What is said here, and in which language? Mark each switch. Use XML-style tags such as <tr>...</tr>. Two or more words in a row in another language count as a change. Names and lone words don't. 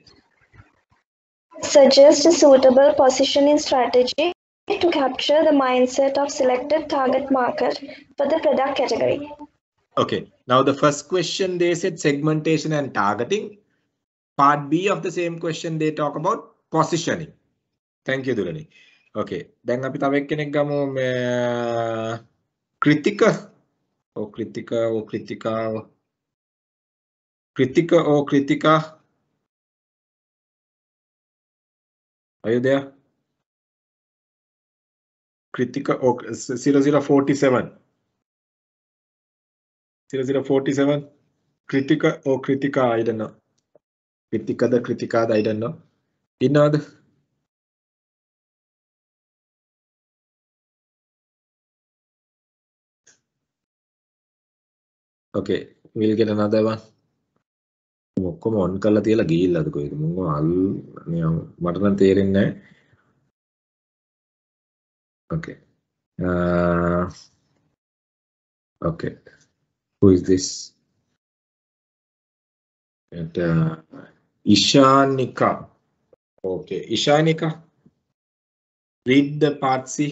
<en>Suggest a suitable positioning strategy to capture the mindset of selected target market for the product category. Okay, now the first question they said segmentation and targeting. Part B of the same question they talk about positioning. Thank you, Dulani. Okay, then</en> <si>අපි තව එක්කෙනෙක් ගමු</si> <en>Kritika. Kritika. Are you there? Kritika 0047. 0047. Kritika, I don't know. Kritika, I don't know. Inad. Okay, we'll get another one. Come on,</en> <si>කළා තියලා ගිහිල්ලාද කොහෙද මට නම් තේරෙන්නේ නැහැ.</si> <en>Okay. Okay. Who is this? Ishanika. Okay, Ishanika. Read the part C.</en>